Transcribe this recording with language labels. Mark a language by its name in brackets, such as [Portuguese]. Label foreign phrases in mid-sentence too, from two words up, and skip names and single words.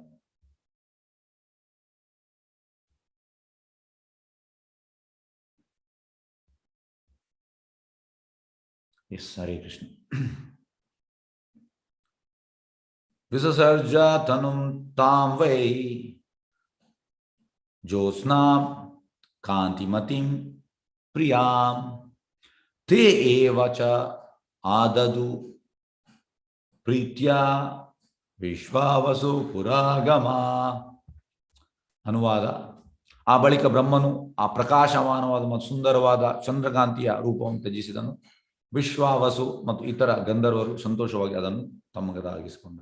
[Kannada] ಎಸ್, ಹರೇ ಕೃಷ್ಣ. [Sanskrit] ವಿಸರ್ಜ ತನುಂ ತಾಂ ವೈ ಜ್ಯೋತ್ಸ್ನಾಂ ಕಾಂತಿಮತಿಂ ಪ್ರಿಯಾಂ ತೇ ಏವ ಚ ಆದದು ಪ್ರೀತ್ಯ ವಿಶ್ವಾವಸು ಪುರಾಗಮ. [Kannada] ಅನುವಾದ: ಆ ಬಳಿಕ ಬ್ರಹ್ಮನು ಆ ಪ್ರಕಾಶಮಾನವಾದ ಮತ್ತು ಸುಂದರವಾದ ಚಂದ್ರಕಾಂತಿಯ ರೂಪವನ್ನು ತ್ಯಜಿಸಿದನು. ವಿಶ್ವಾವಸು ಮತ್ತು ಇತರ ಗಂಧರ್ವರು ಸಂತೋಷವಾಗಿ ಅದನ್ನು ತಮ್ಮಗದಾಗಿಸಿಕೊಂಡರು.